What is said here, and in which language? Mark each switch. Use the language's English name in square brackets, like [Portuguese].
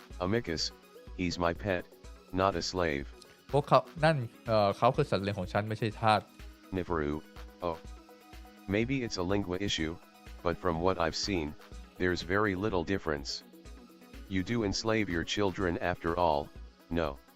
[English] Amicus, he's my pet, not a slave. [Thai] พวกเขานั่นเขาคือสัตว์เลี้ยงของฉันไม่ใช่ทาส [English] Neferu, oh. Maybe it's a lingua issue, but from what I've seen, there's very little difference. You do enslave your children after all, no.